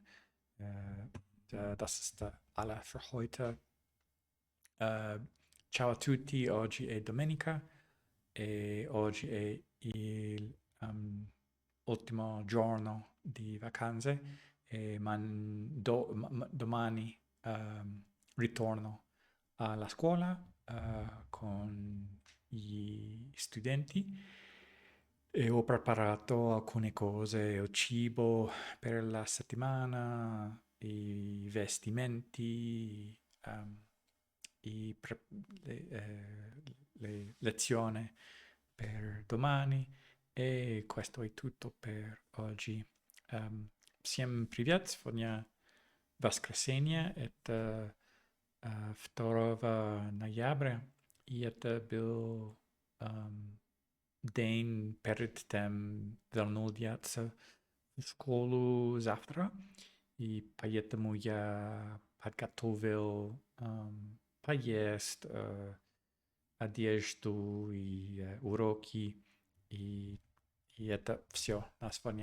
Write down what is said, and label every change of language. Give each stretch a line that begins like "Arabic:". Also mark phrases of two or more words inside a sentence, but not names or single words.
German: Das ist alle für heute.
Italian: Ciao a tutti, oggi è domenica e oggi è il ultimo giorno di vacanze e domani ritorno alla scuola con gli studenti e ho preparato alcune cose, il cibo per la settimana, i vestimenti, i le lezioni per domani и questo è tutto per oggi.
Russian: Всем привет! Сегодня воскресенье, это 2 ноября, и это был день перед тем вернуться в школу завтра, и поэтому я подготовил поезд, одежду и уроки, и это все на сегодня.